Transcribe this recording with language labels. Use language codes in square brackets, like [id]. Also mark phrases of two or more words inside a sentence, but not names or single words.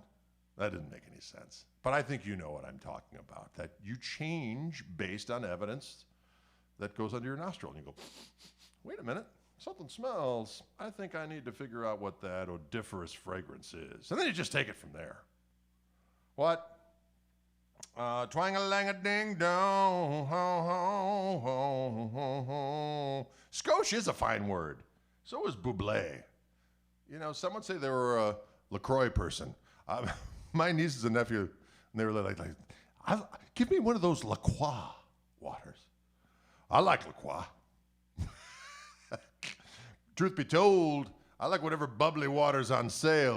[en] That didn't make any sense. But I think you know what I'm talking about, that you change based on evidence that goes under your nostril. And you go, wait a minute, something smells. I think I need to figure out what that odoriferous fragrance is. And then you just take it from there. What? Twang-a-lang-a-ding-dong, ho, ho, ho, ho. Skosh is a fine word. So is buble. Someone say they were a LaCroix person. My nieces and nephew, and they were like, give me one of those La Croix waters. I like La Croix. Truth be told, I like whatever bubbly water's on sale.